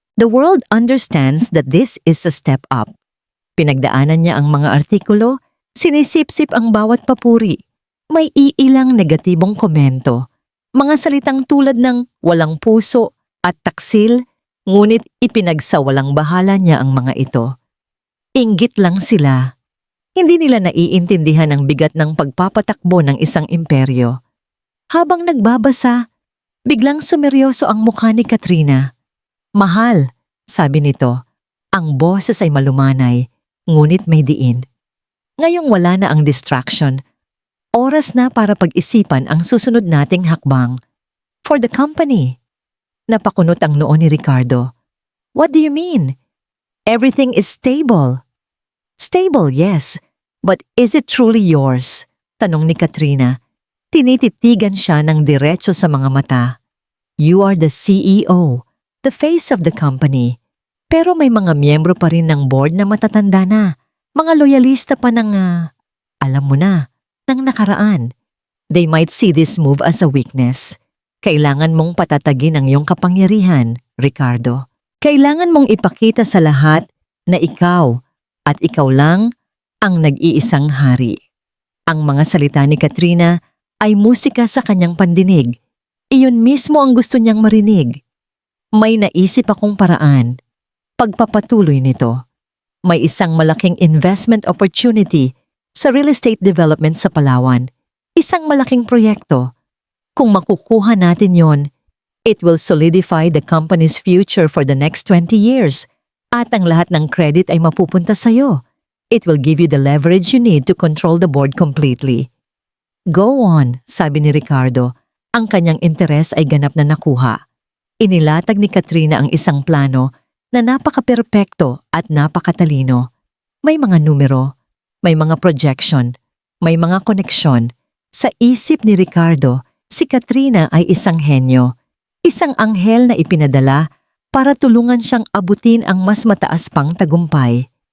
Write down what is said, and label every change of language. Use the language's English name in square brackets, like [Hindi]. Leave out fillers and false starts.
[English] The world understands that this is a step up. [Filipino] Pinagdaanan niya ang mga artikulo, sinisip-sip ang bawat papuri. May iilang negatibong komento. Mga salitang tulad ng walang puso at taksil, ngunit ipinagsawalang bahala niya ang mga ito. Inggit lang sila. Hindi nila naiintindihan ang bigat ng pagpapatakbo ng isang imperyo. Habang nagbabasa, biglang sumeryoso ang mukha ni Katrina. Mahal, sabi nito, ang boses ay malumanay, ngunit may diin. Ngayong wala na ang distraction, oras na para pag-isipan ang susunod nating hakbang. [English] For the company. [Filipino] Napakunot ang noo ni Ricardo. [English] What do you mean? Everything is stable. Stable, yes. But is it truly yours? [Filipino] Tanong ni Katrina. Tinititigan siya ng diretso sa mga mata. [English] You are the CEO, the face of the company. [Filipino] Pero may mga miyembro pa rin ng board na matatanda na. Mga loyalista pa ng, alam mo na, ng nakaraan. [English] They might see this move as a weakness. [Filipino] Kailangan mong patatagin ang iyong kapangyarihan, Ricardo. Kailangan mong ipakita sa lahat na ikaw at ikaw lang ang nag-iisang hari. Ang mga salita ni Katrina ay musika sa kanyang pandinig. Iyon mismo ang gusto niyang marinig. May naisip akong paraan. Pagpapatuloy nito. May isang malaking investment opportunity sa real estate development sa Palawan. Isang malaking proyekto. Kung makukuha natin yon, [English] it will solidify the company's future for the next 20 years. [Filipino] At ang lahat ng credit ay mapupunta sa'yo. [English] It will give you the leverage you need to control the board completely. Go on, [Filipino] sabi ni Ricardo. Ang kanyang interes ay ganap na nakuha. Inilatag ni Katrina ang isang plano na napaka-perpekto at napakatalino. May mga numero, may mga projection, may mga koneksyon. Sa isip ni Ricardo, si Katrina ay isang henyo, isang anghel na ipinadala para tulungan siyang abutin ang mas mataas pang tagumpay.